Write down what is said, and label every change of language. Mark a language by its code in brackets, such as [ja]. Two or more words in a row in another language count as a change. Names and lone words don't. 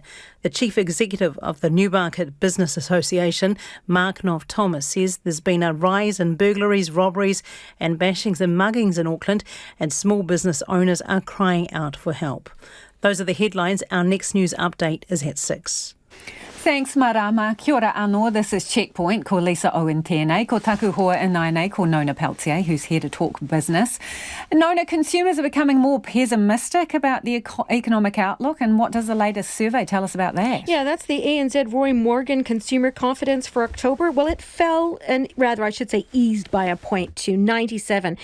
[en] The chief executive of the Newmarket Business Association, Mark Knopf-Thomas, says there's been a rise in burglaries, robberies and bashings and muggings in Auckland, and small business owners are crying out for help. Those are the headlines. Our next news update is at 6. Thanks, [mi] Marama. Kia ora anō. [en] This is Checkpoint. [mi] Ko Lisa Owen tēnei. Ko taku hoa inainei ko Nona Peltier, [en] who's here to talk business. Nona, consumers are becoming more pessimistic about the economic outlook, and what does the latest survey tell us about that? Yeah, that's the ANZ Roy Morgan Consumer Confidence for October. Well, it fell, and rather I should say eased by a point to 97.